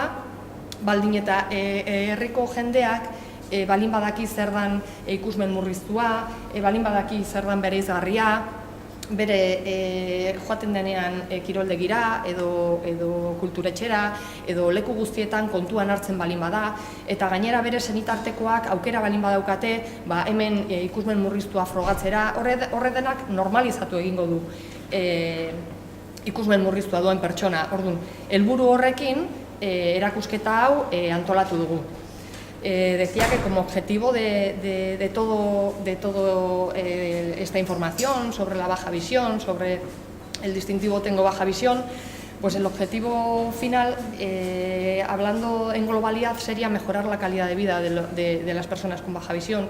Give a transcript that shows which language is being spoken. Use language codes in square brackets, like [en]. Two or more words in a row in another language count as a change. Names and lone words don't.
[eu] baldin eta herriko jendeak balin badaki zer dan ikusmen murriztua, balin badaki zer dan bereizgarria, bere joaten denean kiroldegira edo kulturetxera edo leku guztietan kontuan hartzen balin bada, eta gainera bere senitartekoak aukera balin badaukate hemen ikusmen murriztua frogatzera, horre denak normalizatu egingo du ikusmen murriztua duen pertsona. Orduan, helburu horrekin erakusketa hau antolatu dugu. [es] Decía que como objetivo de todo esta información sobre la baja visión, sobre el distintivo Tengo Baja Visión, pues el objetivo final, hablando en globalidad, sería mejorar la calidad de vida de las personas con baja visión.